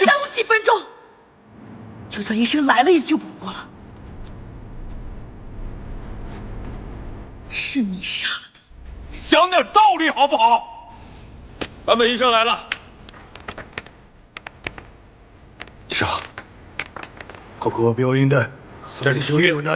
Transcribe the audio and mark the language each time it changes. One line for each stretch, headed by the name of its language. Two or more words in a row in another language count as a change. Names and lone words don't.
Chinese: 耽误几分钟，就算医生来了也救不活了。是你杀了他。讲点道理好不好？坂本医生来了。医生，
Japanese: ここは病院だ。
Chinese: 这里是医院，
Japanese: ない。